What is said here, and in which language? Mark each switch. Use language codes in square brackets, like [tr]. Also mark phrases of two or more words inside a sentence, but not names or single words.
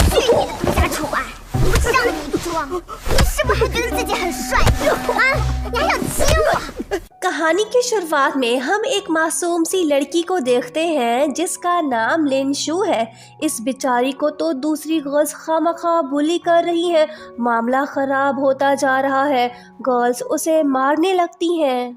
[zh] 你的独家宠爱，我不知道你不装，你是不是还觉得自己很帅啊？你还想亲我？ [hi] कहानी की शुरुआत में हम एक मासूम सी लड़की को देखते हैं जिसका नाम लिन शू है। इस बेचारी को तो दूसरी गर्ल्स खामखा बुली कर रही हैं। मामला खराब होता जा रहा है। गर्ल्स उसे मारने लगती हैं।